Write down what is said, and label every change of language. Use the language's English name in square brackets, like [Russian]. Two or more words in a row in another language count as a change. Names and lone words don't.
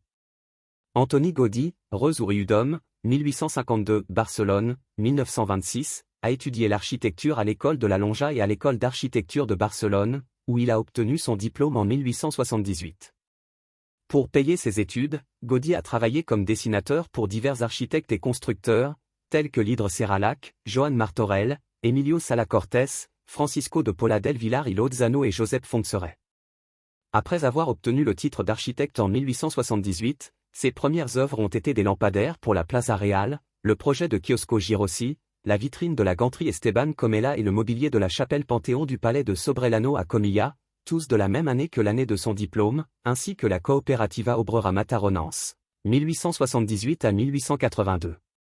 [French] Antoni Gaudí, Reus-Riudom, 1852, Barcelone, 1926, a étudié l'architecture à l'école de la Lonja et à l'école d'architecture de Barcelone, où il a obtenu son diplôme en 1878. Pour payer ses études, Gaudí a travaillé comme dessinateur pour divers architectes et constructeurs, tels que l'Hydre Serralac, Joan Martorell, Emilio Sala Cortés, Francisco de Paula del Villar y Lozano et Josep Fontserè. Après avoir obtenu le titre d'architecte en 1878, ses premières œuvres ont été des lampadaires pour la Plaza Real, le projet de Kiosco Girossi, la vitrine de la ganterie Esteban Comella et le mobilier de la chapelle Panthéon du palais de Sobrellano à Comilla, tous de la même année que l'année de son diplôme, ainsi que la Cooperativa Obrera Mataronense, 1878 à 1882.